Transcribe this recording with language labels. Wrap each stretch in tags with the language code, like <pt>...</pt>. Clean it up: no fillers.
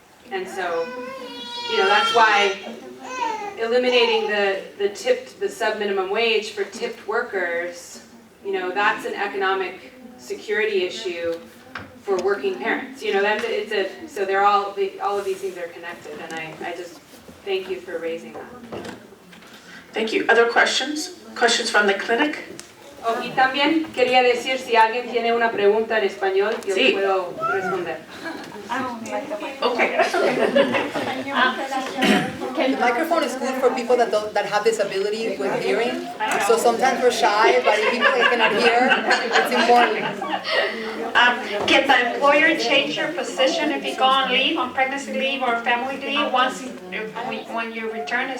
<en>And so, that's why eliminating the sub-minimum wage for tipped workers, that's an economic security issue for working parents. So all of these things are connected, and I just thank you for raising that. Thank you. Other questions? Questions from the clinic?</en> <es>Oh, y también quería decir si alguien tiene una pregunta en español, yo Sí. puedo responder.</es> <en>Okay. The microphone is good for people that have disability with hearing. So sometimes we're shy, but if people cannot hear, it's important. Can the employer change your position if you go on leave, on pregnancy leave or family leave when you return?</en>